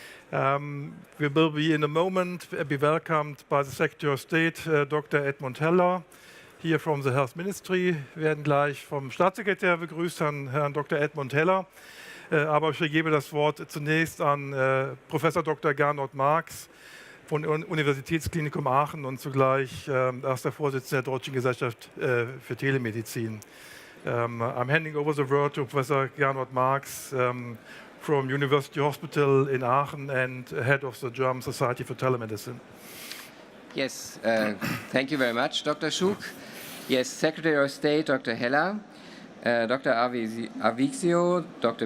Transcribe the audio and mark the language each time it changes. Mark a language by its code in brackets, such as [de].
[en] We will be in a moment be welcomed by the Secretary of State, Dr. Edmund here from the Health Ministry. [de] Wir werden gleich vom Staatssekretär begrüßt, Herrn Dr. Edmund Heller. Aber ich gebe das Wort zunächst an Professor Dr. Gernot Marx von Universitätsklinikum Aachen und zugleich erster Vorsitzender der Deutschen Gesellschaft für Telemedizin. [en] I'm handing over the word to Professor Gernot Marx from University Hospital in Aachen and head of the German Society for Telemedicine. Yes, thank you very much, Dr. Schug. Yes, Secretary of State, Dr. Heller, Dr. Avixio, Dr.